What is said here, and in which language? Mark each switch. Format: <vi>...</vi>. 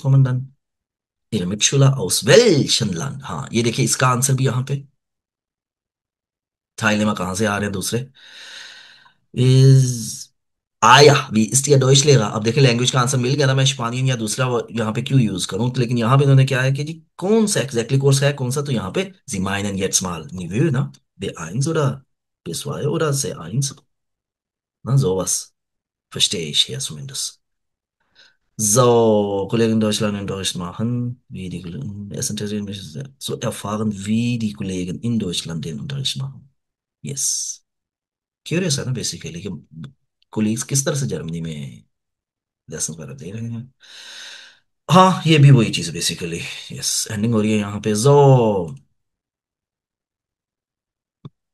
<de>kommen dann Ihre Mitschüler aus welchem Land?</de> <hi>हाँ, ये देखिए इसका आंसर भी यहाँ पे, teilnehmer कहाँ से आ रहे हैं दूसरे। is आया</hi> <de>wie ist Ihr Deutschlehrer।</de> <hi>अब देखिए लैंग्वेज का आंसर मिल गया ना, मैं स्पानियन या दूसरा यहाँ पे क्यों यूज करूँ। तो लेकिन यहाँ पे इन्होंने क्या है कि जी कौन सा एग्जैक्टली कोर्स है कौन सा, तो यहाँ पे</hi> <de>Sie meinen jetzt mal Niveau, ना, B1 oder B2 oder C1, na sowas verstehe ich hier zumindest। So, Kollegen in Deutschland in Deutsch machen, wie die Kollegen, es interessiert mich sehr, so erfahren, wie die Kollegen in Deutschland den Unterricht machen।</de> <hi>Yes, curious है ना basically कि colleagues किस तरह से Germany में lesson वगैरह दे रहे हैं। हाँ, ये भी वही चीज है बेसिकली। यस, एंडिंग हो रही है यहाँ पे। जो, so,</hi>